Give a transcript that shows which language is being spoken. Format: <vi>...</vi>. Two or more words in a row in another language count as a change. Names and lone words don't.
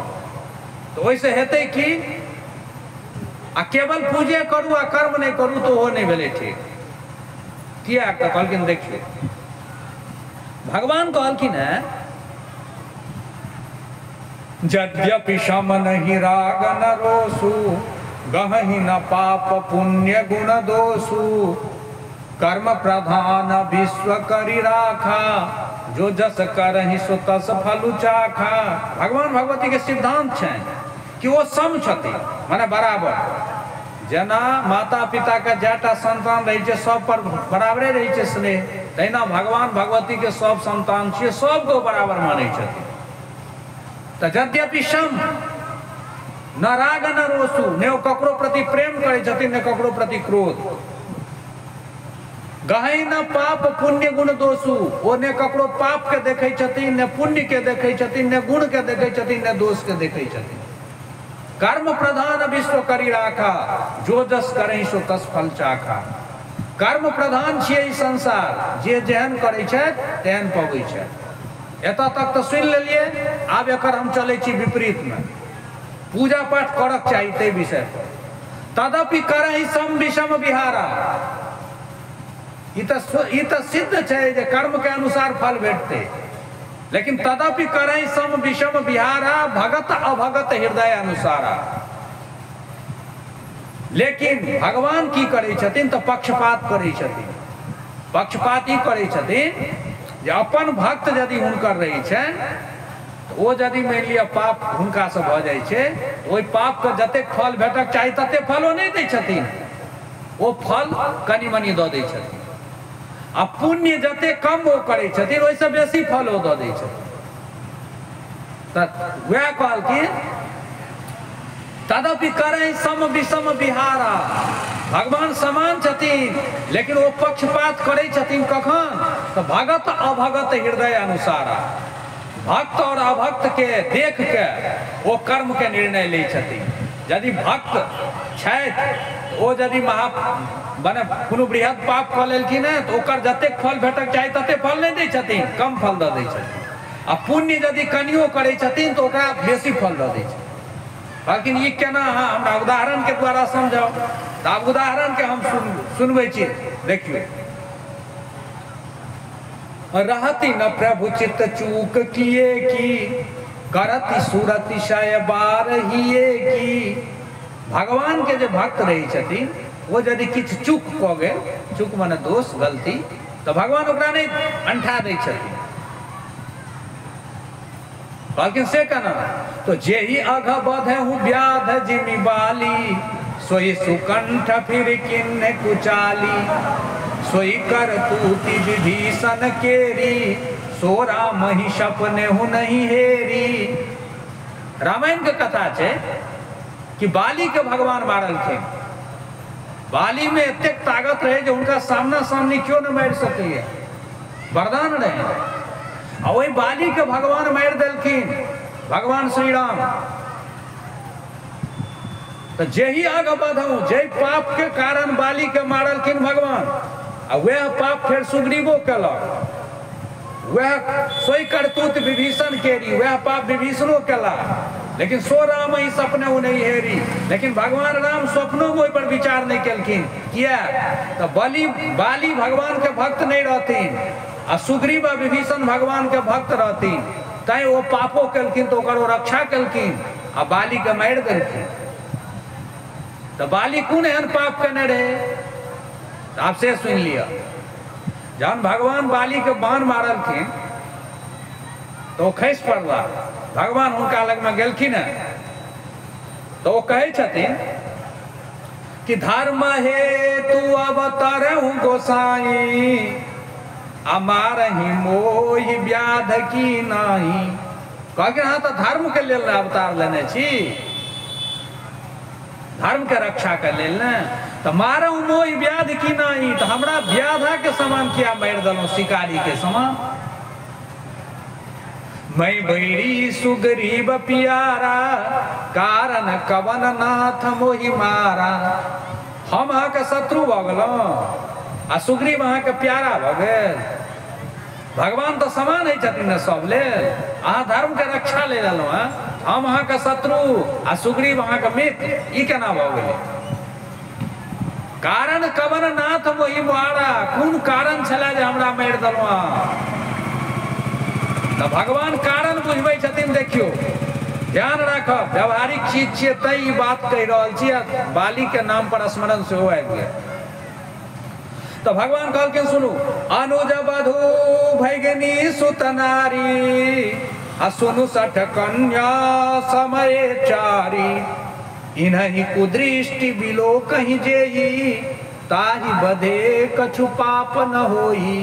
<mai>तो वैसे हेते कि आ केवल पूजे करू आ कर्म नहीं करू तो वो नहीं भेले ठीक। किया कहलखिन, देखिए भगवान कहलखिन है</mai> <awa>यद्यपि शम नहीं राग न रोसु, गहहि न पाप पुण्य गुण दोषु, कर्म प्रधान विश्व करी राखा, जो जस करहि सो तस फलु चाखा।</awa> <mai>भगवान भगवती के सिद्धांत छे कि वो सम छथि, माने बराबर। जना माता पिता के जेटा संतान रही छे सब पर बराबरे रही छे स्नेह, तहिना भगवान भगवती के सब संतान छे सबको बराबर माने छथि।</mai> <awa>तो यद्यपि सम न राग न रोसु,</awa> <mai>ने ककरो प्रति प्रेम करे छथिन ने ककरो प्रति क्रोध,</mai> <awa>गहै न पाप पुण्य गुण दोषु,</awa> <mai>वो ने ककरो पाप के देखे छथिन ने पुण्य के देखे छथिन ने गुण के देखे छथिन ने दोष के देखे छथिन।</mai> <awa>कर्म प्रधान विश्व करी राखा, जो जस करहि सो तस फल चाखा।</awa> <mai>कर्म प्रधान छियै ई संसार, जे जेहन करे छै तेहन पबै छै। एतऽ तक तो सुन लेलिए, आब एकर हम चले छी विपरीत में। पूजा पाठ करक चाहिए ते विषय पर,</mai> <awa>तदपि करहि सम विषम विहारा।</awa> <mai>ई तो सिद्ध छै जे कर्म के अनुसार फल भेटते, लेकिन</mai> <awa>तदपि करहि सम विषम विहारा, भगत अभगत हृदय अनुसारा।</awa> <mai>लेकिन भगवान की करे छथिन तो पक्षपात करे छथिन। पक्षपात ई करे छथिन जे अपन भक्त यदि हुनकर रही छन तो वो यदि मान लिया पाप हुनका से भ जाय छै, ओहि पाप के जते फल भेटक चाही तते फलो नहीं दै छथिन, वो फल कनि मनि दऽ दै छथिन। आ पुण्य जते कम वो करे छथिन ओहिसे बेसी फल वो दऽ दै छथिन। तऽ वएह कहलखिन</mai> <awa>तदपि करहि सम विषम विहारा।</awa> <mai>भगवान समान छथिन, लेकिन वो पक्षपात करे छथिन कखन, तो</mai> <awa>भगत अभगत हृदय अनुसारा।</awa> <mai>भक्त और अभक्त के देख के वो कर्म के निर्णय ले छथिन। यदि भक्त छथि वो यदि माने कोनो बृहद पाप कऽ लेलखिन है तो ओकर जतेक फल भेटक चाही तते फल नहीं दै छथिन, कम फल दऽ दै छथिन। आ पुण्य यदि कनियो करे छथिन तो ओकरा बेसी फल दऽ दै छथिन। लेकिन ये केना हमरा उदाहरण के द्वारा समझाओ। तो आब उदाहरण के हम सुनबै छी, देखिए।</mai> <awa>रहती न प्रभु चित्त चूक किए की, करती सूरति शय बार हिए की।</awa> <mai>भगवान के जो भक्त रही छथिन वो यदि किछु चूक कऽ गेल, चूक माने दोष गलती, तो भगवान ओकरा नहीं अंठा दै छथिन। लेकिन से केना, तो</mai> <awa>जे ही अघ बधे हूँ व्याध जिमि बाली, सोई सुकंठ फिर किन्ने कुचाली। सोई कर तूति विभीषण केरी, सो राम ही सपने हूँ नहीं हेरी।</awa> <mai>रामायण के कथा छे कि बाली के भगवान मारलखिन। बाली में एतेक ताकत रहे जो उनका सामना सामनी क्यों न मार सके, वरदान रहे। और वही बाली के भगवान मार देलखिन भगवान श्री राम। तो जेही आगे बढ़ू जे पाप के कारण बाली के मारलखिन भगवान, आ वह पाप फिर सुग्रीवो केलक, वह</mai> <awa>सोई करतूत विभीषण केरी,</awa> <mai>वह पाप विभीषणो केला, लेकिन</mai> <awa>सो राम ही सपने नहीं हेरी।</awa> <mai>लेकिन भगवान राम स्वप्नों में पर विचार नहीं केलखिन, किया तो बाली भगवान के भक्त नहीं रहथिन, आ सुग्रीव आ विभीषण भगवान के भक्त रहथिन, तै वो पापो केलखिन तो ओकर रक्षा केलखिन आ बाली के मारि देलखिन। तो बाली कौन एहन पाप केने रहे, तो आप से सुन लिया। जहन भगवान बाली के बाण मारलखिन तो खसि पड़ला, भगवान उनका लग में गेलखिन तो वो कहे छथिन कि</mai> <awa>धर्म हेतु अवतरहु गोसाई, अमारहि मोहि व्याध की नाही।</awa> <mai>कहलखिन हाँ तो धर्म के लेल अवतार लेने छी, धर्म के रक्षा के लेल न, तो</mai> <awa>मारहु मोहि व्याध की नाही,</awa> <mai>तो हमरा व्याधा के समान किया मारि देलहुं, शिकारी के समान।</mai> <awa>मैं बैरी सुग्रीव प्यारा, कारण कवन नाथ मोहि मारा।</awa> <mai>हम अहाँ के शत्रु भ गेलहुं आ सुग्रीव अहाँ के प्यारा भ गेल। भगवान तो समान है छथिन न सब लेल, अहाँ धर्म के रक्षा ले लेलहुं, हम अहाँ के शत्रु आ सुग्रीव अहाँ के मित्र, ई केना भ गेलै।</mai> <awa>कारण कवन नाथ मोहि मारा,</awa> <mai>कोन कारण छला जे हमरा मारि देलहुं। तो भगवान कारण बुझबै छथिन। देखियो ध्यान राखब, व्यवहारिक चीज छियै तै ई बात कहि रहल छी, बाली के नाम पर स्मरण सेहो आबि गेल। तो भगवान कहलखिन सुनू,</mai> <awa>अनुज बधू भैगनी सुत नारी, आ सुनु सठ कन्या समय चारी, इन्हीं कुदृष्टि बिलो कहीं जेही, ताहि बधे कछु पाप न होई।</awa>